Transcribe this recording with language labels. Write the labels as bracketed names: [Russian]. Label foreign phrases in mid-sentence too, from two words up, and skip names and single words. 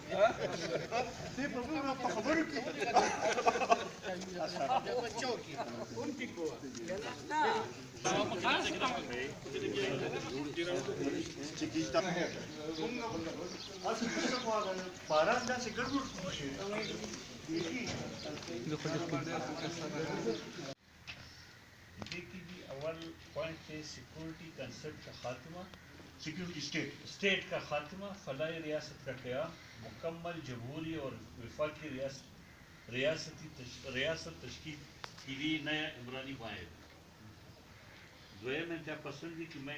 [Pashto] دې په موږ په خبرو کې باران داسې ګډوډ شي [Urdu] اول پوائنٹ ہے [English] security concept [Urdu] کا خاتمہ سیکورٹی اسٹیٹ کا خاتمہ فلاحی ریاست کا قیام مکمل جمہوری اور وفاقی ریاست تشکیل کے لیے نیا عمرانی معاہدہ دویم انتہا پسندی کی مین